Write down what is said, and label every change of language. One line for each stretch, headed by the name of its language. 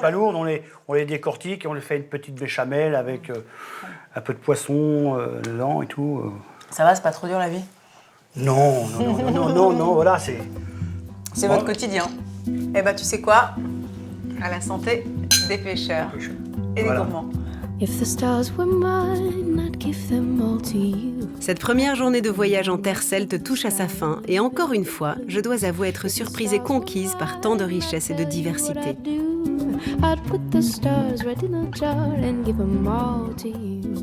French: palourdes, on les décortique et on les fait une petite béchamel avec un peu de poisson dedans et tout. Ça va, c'est pas trop dur la vie? Non, voilà, c'est... C'est votre quotidien. Eh ben, tu sais quoi? À la santé des pêcheurs et des gourmands.
English: If the stars were mine, I'd give them all to you.
French: Cette première journée de voyage en terre celte touche à sa fin et encore une fois, je dois avouer être surprise et conquise par tant de richesse et de diversité.
English: I'd put the stars right in a jar and give them all to you.